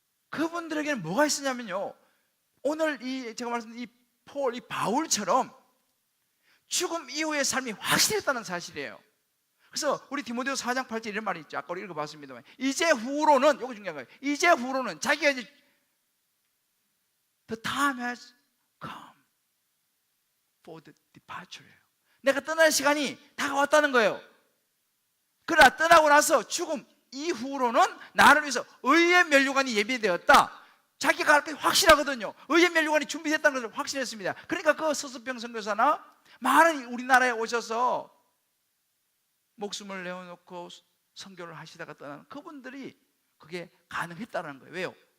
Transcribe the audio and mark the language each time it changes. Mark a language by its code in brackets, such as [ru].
[ko] 그분들에게는 뭐가 있었냐면요, 오늘 제가 말씀드린 이 바울처럼 죽음 이후의 삶이 확실했다는 사실이에요. 그래서 우리 디모데후서 4장 8절 이런 말이 있죠. 아까 우리 읽어봤습니다만, 이제 후로는, 이거 중요한 거예요. 이제 후로는 자기가 이제 [en] The time has come for the departure예요. [ko] 내가 떠날 시간이 다가왔다는 거예요. 그러나 떠나고 나서 죽음 이후로는 나를 위해서 의의 면류관이 예비되었다. 자기가 할 게 확실하거든요. 의의 면류관이 준비됐다는 것을 확신했습니다. 그러니까 그 서수병 선교사나 많은 우리나라에 오셔서 목숨을 내어놓고 선교를 하시다가 떠나는 그분들이 그게 가능했다는 거예요. 왜요?